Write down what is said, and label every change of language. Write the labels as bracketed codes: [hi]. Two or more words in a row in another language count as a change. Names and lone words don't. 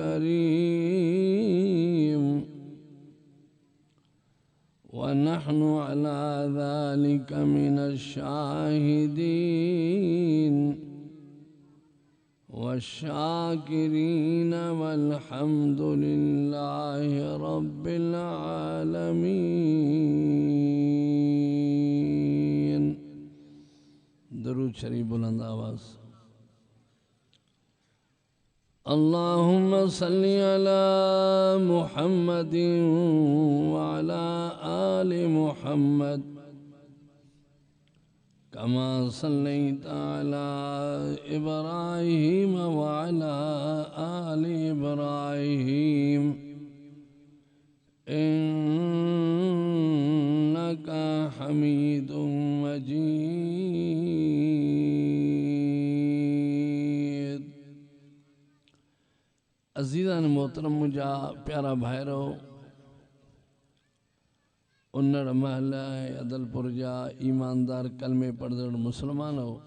[ar] كريم ونحن على ذلك من الشاهدين والشاكرين والحمد لله رب العالمين. [ur] درود شریف بلند آواز. [ar] اللهم صل على محمد وعلى آل محمد كما صليت على إبراهيم وعلى آل إبراهيم إنك حميد مجيد. [sd] अज़ीज़ान मोहतरम मुझा प्यारा भाइरो उन्नड़ महल अदलपुर जा ईमानदार कलमे पढ़दड़ मुसलमानो।